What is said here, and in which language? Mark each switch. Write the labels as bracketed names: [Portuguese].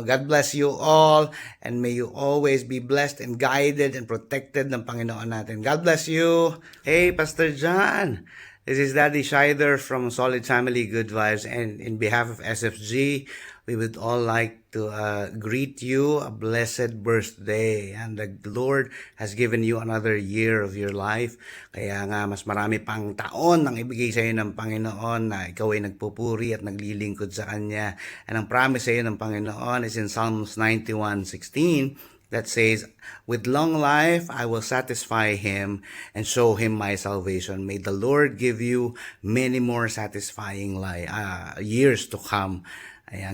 [English] God bless you all, and may you always be blessed and guided and protected [Filipino] ng Panginoon natin. [English] God bless you. Hey, Pastor John. This is Daddy Scheider from Solid Family Good Vibes, and in behalf of SFG, we would all like to greet you a blessed birthday, and the Lord has given you another year of your life. [Filipino] Kaya nga mas marami pang taon ang ibigay sa iyo ng Panginoon na ikaw ay nagpupuri at naglilingkod sa Kanya. [English] And [Filipino] ang promise sa iyo ng Panginoon [English] is in Psalms 91:16 that says, "With long life I will satisfy him and show him my salvation." May the Lord give you many more satisfying years to come. [Filipino] Ayan.